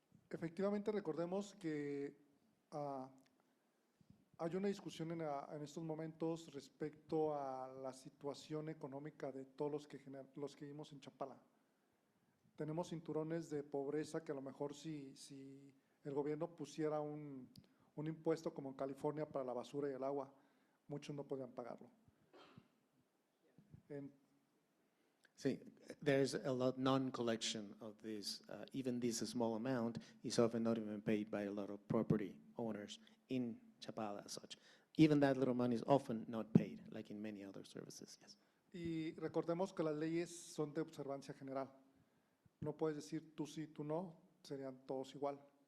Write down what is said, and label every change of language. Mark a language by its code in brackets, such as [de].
[es] Efectivamente, recordemos que hay una discusión en estos momentos respecto a la situación económica de todos los que vivimos en Chapala. Tenemos cinturones de pobreza que a lo mejor si el gobierno pusiera un impuesto como en California para la basura y el agua, muchos no podrían pagarlo. [en] See, there's a lot non-collection of this. Even this small amount is often not even paid by a lot of property owners in Chapala as such. Even that little money is often not paid, like in many other services, yes. [es] Y recordemos que las leyes son de observancia general. No puedes decir tú sí, tú no, serían todos igual.